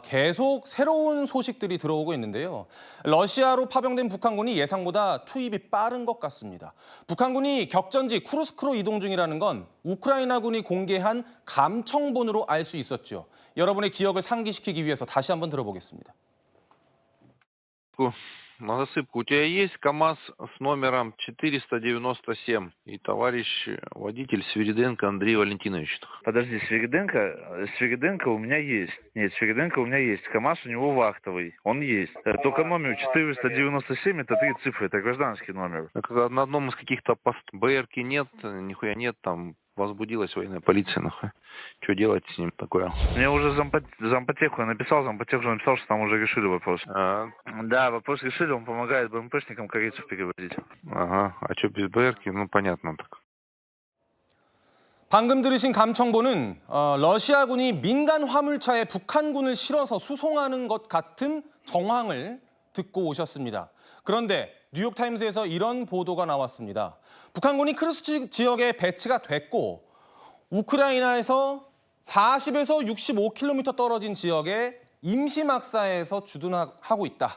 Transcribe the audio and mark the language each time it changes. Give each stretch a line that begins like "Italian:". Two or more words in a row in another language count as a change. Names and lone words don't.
Korean: 계속 새로운 소식들이 들어오고 있는데요. 러시아로 파병된 북한군이 예상보다 투입이 빠른 것 같습니다. 북한군이 격전지 쿠르스크로 이동 중이라는 건 우크라이나군이 공개한 감청본으로 알 수 있었죠. 여러분의 기억을 상기시키기 위해서 다시 한번 들어보겠습니다.
Russian: На засыпку. У тебя есть КАМАЗ с номером 497 и товарищ водитель Свириденко Андрей Валентинович? Подожди, Свириденко у меня есть. Нет, Свириденко у меня есть. КАМАЗ у него вахтовый. Он есть. Только номер 497 это 3 цифры, это гражданский номер. На одном из каких-то БРки нет, нихуя нет, там возбудилась военная полиция, нахуй. Что делать с ним такое? Мне уже зампотеху написал, что там уже решили вопрос. Да, вопрос решили, он помогает БМПшникам корейцев переводить. Ага, а что без БРки? Ну, понятно так.
Korean: 방금 들으신 감청본은 러시아군이 민간 화물차에 북한군을 실어서 수송하는 것 같은 정황을 듣고 오셨습니다. 그런데 뉴욕타임스에서 이런 보도가 나왔습니다. 북한군이 크루스크 지역에 배치가 됐고 우크라이나에서 40에서 65km 떨어진 지역에 임시막사에서 주둔하고 있다.